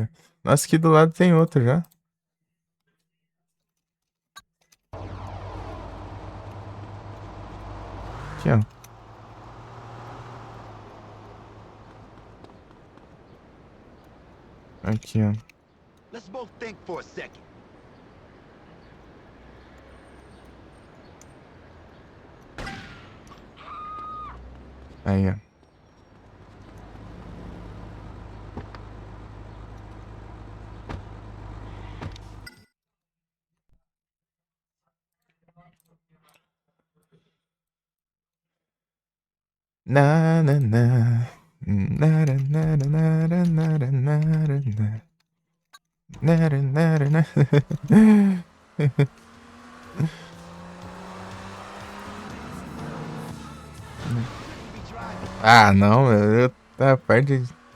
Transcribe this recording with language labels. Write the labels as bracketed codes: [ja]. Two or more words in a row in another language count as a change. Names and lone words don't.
[pt] Nossa, aqui do lado tem outro já. Aqui, ó. Aqui, ó. [en] Let's both think for a second. [pt] Aí, ó. Na na na. Nara nara nara nara nara na. Nara nara na. Ah, não, eu tá perto de...